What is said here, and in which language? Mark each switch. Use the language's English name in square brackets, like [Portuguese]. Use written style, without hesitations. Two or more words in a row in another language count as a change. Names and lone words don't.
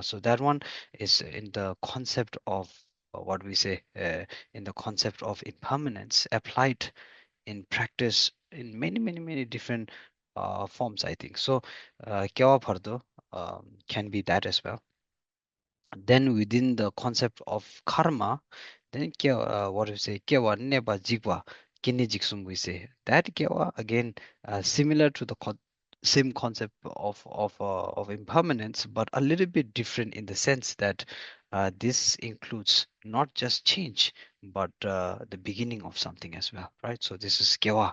[English] So that one is in the concept of what we say, in the concept of impermanence applied in practice in many different forms, I think. So [Tibetan] Kyawa Bhardo [English] can be that as well. Then within the concept of karma, then what do you say, [Tibetan] kyewa neba jigwa kine jiksum, [English] we say that kyewa again, similar to the same concept of impermanence, but a little bit different in the sense that this includes not just change but the beginning of something as well, right? So this is kyewa.